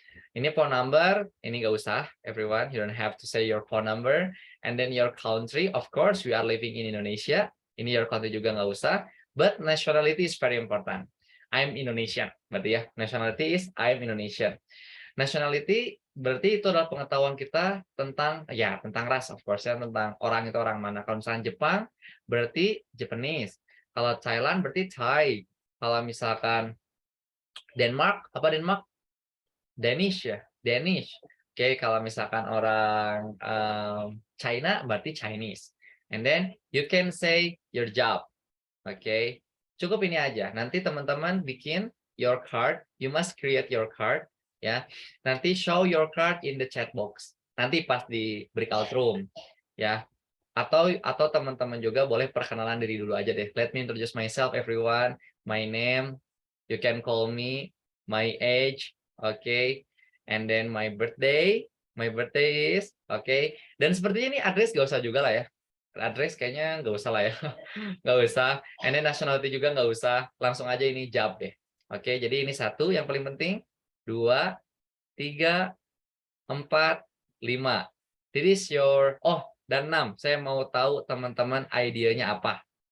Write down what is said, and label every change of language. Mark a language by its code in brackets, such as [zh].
[id] Ini phone number, ini nggak usah, everyone. [en] You don't have to say your phone number. And then your country, of course, we are living in Indonesia. [id] Ini [en] your country [id] juga nggak usah. [en] But nationality is very important. I'm Indonesian. [id] Berarti ya, [en] nationality is I'm Indonesian. [id] Nationality berarti itu adalah pengetahuan kita tentang ras, [en] of course [id] ya, tentang orang itu orang mana. Kalau misalkan Jepang berarti Japanese. Kalau Thailand berarti Thai. Kalau misalkan Denmark, apa Denmark? Danish ya, Danish. Oke, kalau misalkan orang China berarti Chinese. [en] And then you can say your job. [id] Oke, cukup ini aja. Nanti teman-teman bikin [en] your card. You must create your card. [id] Ya, nanti [en] show your card in the chat box. [id] Nanti pas di [en] breakout room. [id] Ya, atau teman-teman juga boleh perkenalan diri dulu aja deh. [en] Let me introduce myself, everyone. My name. You can call me. My age. Okay, and then my birthday is okay. [id] Dan sepertinya ini address gak usah juga lah ya, address kayaknya nggak usah lah ya. Nggak usah. [en] And then [id] nationality juga nggak usah, langsung aja ini job deh. Oke, jadi ini 1 yang paling penting, 2, 3, 4, 5. [en] This is your, [id] dan 6, saya mau tahu teman-teman idenya apa.